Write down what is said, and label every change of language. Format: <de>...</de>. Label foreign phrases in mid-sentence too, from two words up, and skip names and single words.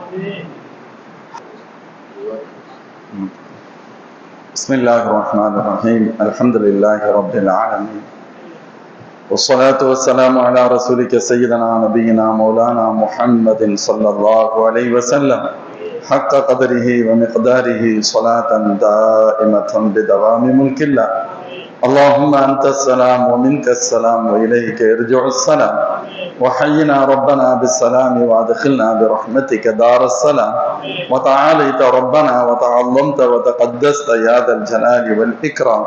<ar>بسم الله الرحمن الرحيم. الحمد لله رب العالمين. والصلاة والسلام على رسولك سيدنا نبينا مولانا محمد صلى الله عليه وسلم حق قدره ومقداره صلاة دائمة بدوام ملك الله. اللهم أنت السلام ومنك السلام وإليك يرجع السلام. وحينا ربنا بالسلام وأدخلنا برحمتك دار السلام. وتعاليت ربنا وتعظمت وتقدست يا ذا الجلال والإكرام.</ar>